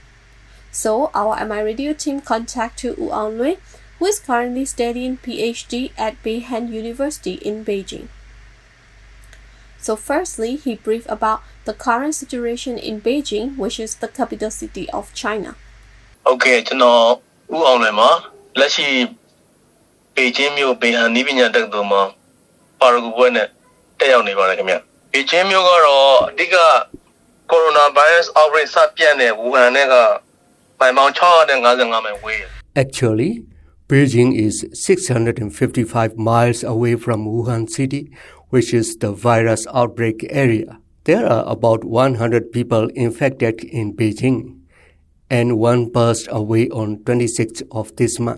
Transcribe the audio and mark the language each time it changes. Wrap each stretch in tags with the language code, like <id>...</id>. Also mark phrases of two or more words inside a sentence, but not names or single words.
<en>So, our MI Radio team contacted Wu Anglin, who is currently studying PhD at Beijing University in Beijing. So firstly, he briefed about the current situation in Beijing, which is the capital city of China.</en> <my>Okay, ကျွန်တော်ဦးအောင်လွင်ပါလက်ရှိပေကျင်းမြို့ဘေဟန်နီးပညာတက္ကသိုလ်မှာပါရဂူပွဲနဲ့တက်ရောက်နေပါတယ်ခင်ဗျ။ပေကျင်းမြို့ကတော့အဓိက</my> <en>coronavirus outbreak</en> <my>စပြန့်တဲ့ဝူဟန်နဲ့ကမိုင်ပေါင်း655မိုင်ဝေး</my> <en>Actually, Beijing is 655 miles away from Wuhan city, which is the virus outbreak area. There are about 100 people infected in Beijing, and one passed away on 26th of this month.</en>